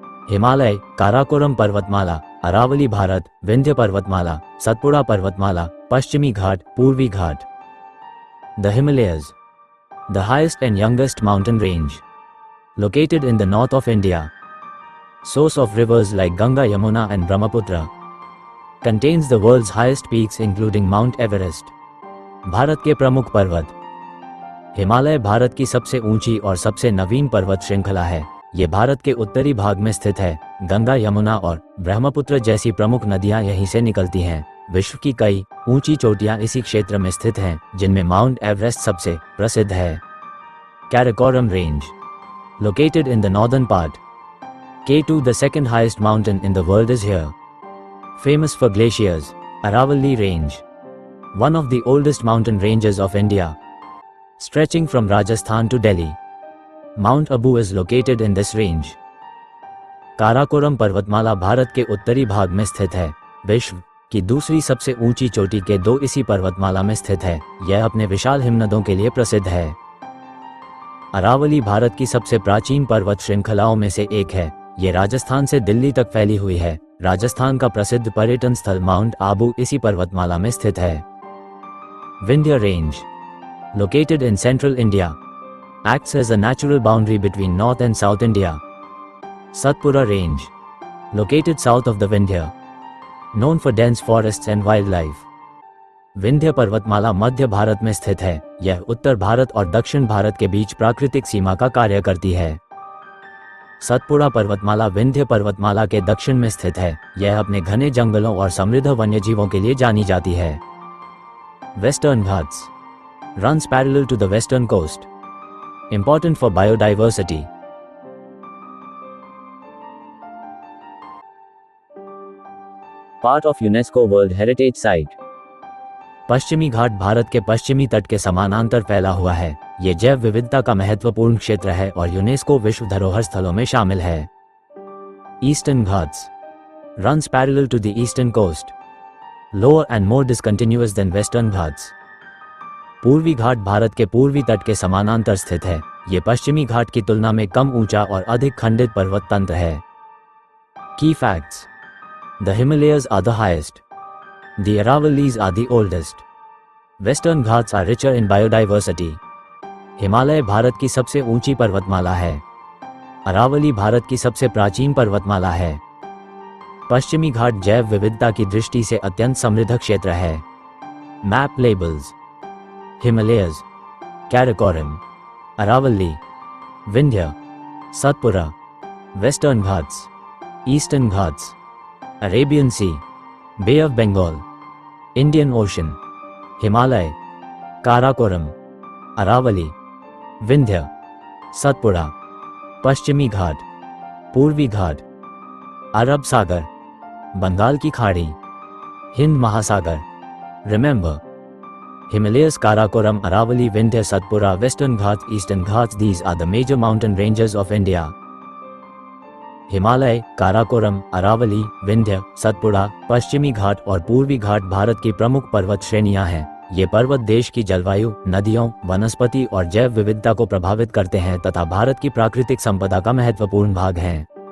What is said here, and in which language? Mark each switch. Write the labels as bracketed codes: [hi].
[hi] हिमालय, काराकोरम पर्वतमाला, अरावली भारत, विंध्य पर्वतमाला, सतपुड़ा पर्वतमाला, पश्चिमी घाट, पूर्वी घाट. [en] The Himalayas, the highest and youngest mountain range, located in the north of India, source of rivers like Ganga, Yamuna and Brahmaputra, contains the world's highest peaks including Mount Everest. [hi] Bharat के प्रमुख पर्वत. हिमालय भारत की सबसे ऊंची और सबसे नवीन पर्वत श्रृंखला है. ये भारत के उत्तरी भाग में स्थित है. गंगा, यमुना और ब्रह्मपुत्र जैसी प्रमुख नदियां यहीं से निकलती हैं. विश्व की कई ऊंची चोटियां इसी क्षेत्र में स्थित हैं, जिनमें माउंट एवरेस्ट सबसे प्रसिद्ध है. [en] Karakoram Range, located in the northern part. K2, the second highest mountain in the world, is here. Famous for glaciers. Aravalli Range, one of the oldest mountain ranges of India, stretching from Rajasthan to Delhi. Mount Abu is located in this range. [hi] Karakoram पर्वतमाला भारत के उत्तरी भाग में स्थित है. विश्व की दूसरी सबसे ऊंची चोटी के दो इसी पर्वतमाला में स्थित है. यह अपने विशाल हिमनदों के लिए प्रसिद्ध है. अरावली भारत की सबसे प्राचीन पर्वत श्रृंखलाओं में से एक है. ये राजस्थान से दिल्ली तक फैली हुई है. राजस्थान का प्रसिद्ध पर्यटन स्थल माउंट आबू इसी पर्वतमाला में स्थित है. [en] Vindhya range, located in central India, acts as a natural boundary between North and South India. Satpura Range, located south of the Vindhya, known for dense forests and wildlife. [hi] Vindhya पर्वतमाला मध्य भारत में स्थित है. यह उत्तर भारत और दक्षिण भारत के बीच प्राकृतिक सीमा का कार्य करती है. सतपुड़ा पर्वतमाला विंध्य पर्वतमाला के दक्षिण में स्थित है. यह अपने घने जंगलों और समृद्ध वन्यजीवों के लिए जानी जाती है. [en] Western Ghats runs parallel to the western coast, important for biodiversity. Part of UNESCO World Heritage Site. [hi] पश्चिमी घाट भारत के पश्चिमी तट के समानांतर फैला हुआ है. ये जैव विविधता का महत्वपूर्ण क्षेत्र है और यूनेस्को विश्व धरोहर स्थलों में शामिल है. [en] Eastern Ghats runs parallel to the eastern coast, lower and more discontinuous than Western Ghats. [hi] पूर्वी घाट भारत के पूर्वी तट के समानांतर स्थित है. ये पश्चिमी घाट की तुलना में कम ऊंचा और अधिक खंडित पर्वत तंत्र है. [en] Key facts. The Himalayas are the highest. The Aravallis are the oldest. Western Ghats are richer in biodiversity. [hi] Himalaya Bharat की सबसे ऊंची पर्वतमाला है. अरावली भारत की सबसे प्राचीन पर्वतमाला है. पश्चिमी घाट जैव विविधता की दृष्टि से अत्यंत समृद्ध क्षेत्र है. [en] Map labels. [hi] Himalayas, कैराकोरम, Aravalli, Vindhya, Satpura, western Ghats, eastern Ghats, Arabian C, bay of Bengal, Indian ocean, Himalaya, Karakoram, Aravalli, Vindhya, Satpura, पश्चिमी घाट, पूर्वी घाट, अरब सागर, बंगाल की खाड़ी, हिंद महासागर. [en] Remember, Himalayas, Karakoram, Aravalli, Vindhya, Satpura, Western Ghats, Eastern Ghats, these are the major mountain ranges of India. [hi] Himalaya, Karakoram, Aravalli, Vindhya, Satpura, पश्चिमी घाट और पूर्वी घाट भारत की प्रमुख पर्वत श्रेणियां हैं. ये पर्वत देश की जलवायु, नदियों, वनस्पति और जैव विविधता को प्रभावित करते हैं तथा भारत की प्राकृतिक संपदा का महत्वपूर्ण भाग हैं.